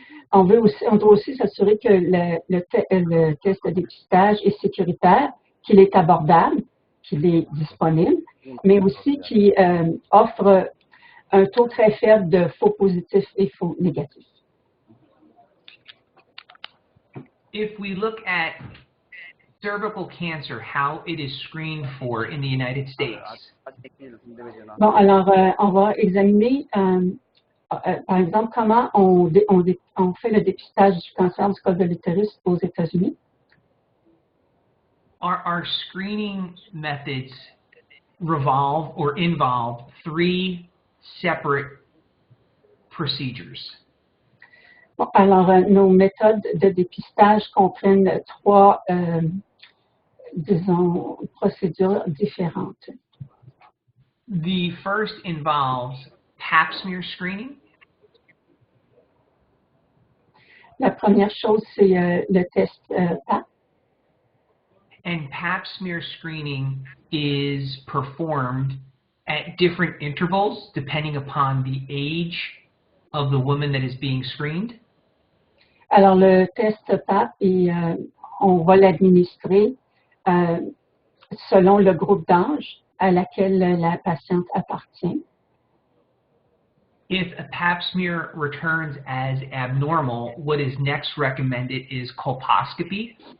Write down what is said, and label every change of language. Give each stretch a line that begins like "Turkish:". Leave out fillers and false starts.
French: On doit aussi s'assurer que le test de dépistage est sécuritaire, qu'il est abordable, qu'il est disponible, mais aussi qu'il offre un taux très faible de faux positifs et faux négatifs.
English: If we look at cervical cancer, how it is screened for in the United States.
French: Bon, alors, on va examiner, par exemple, comment on fait le dépistage du cancer du col de l'utérus aux États-Unis.
English: Our screening methods revolve or involve 3 separate procedures.
French: Bon, alors, nos méthodes de dépistage comprennent 3, disons, procédures différentes.
English: The first involves Pap smear screening.
French: La première chose, c'est le test PAP.
English: And Pap smear screening is performed at different intervals depending upon the age of the woman that is being screened.
French: Alors, le test PAP, on va l'administrer selon le groupe d'âge à laquelle la patiente appartient.
English: If a Pap smear returns as abnormal, what is next recommended is colposcopy.